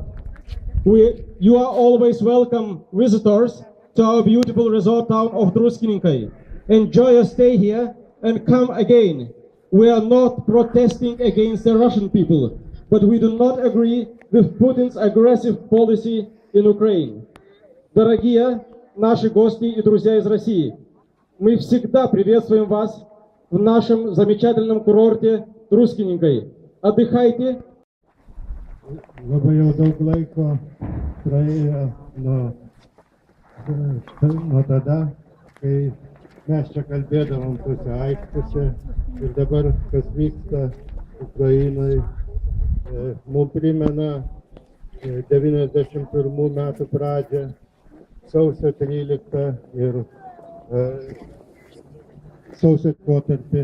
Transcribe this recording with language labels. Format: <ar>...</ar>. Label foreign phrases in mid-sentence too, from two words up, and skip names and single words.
<en>You are always welcome visitors to our beautiful resort town of Druskininkai. Enjoy your stay here and come again. We are not protesting against the Russian people, but we do not agree with Putin's aggressive policy in Ukraine.</en> <ru>Дорогие наши гости и друзья из России, мы всегда приветствуем вас в нашем замечательном курорте Druskininkai. Отдыхайте.</ru> <lt>Labai jau daug laiko praėjo nuo tada, kai mes čia kalbėdavom tuose aikštėse ir dabar, kas vyksta Ukrainoje, mums primena 91 metų pradžią, sausio 13 ir sausio laikotarpį.</lt>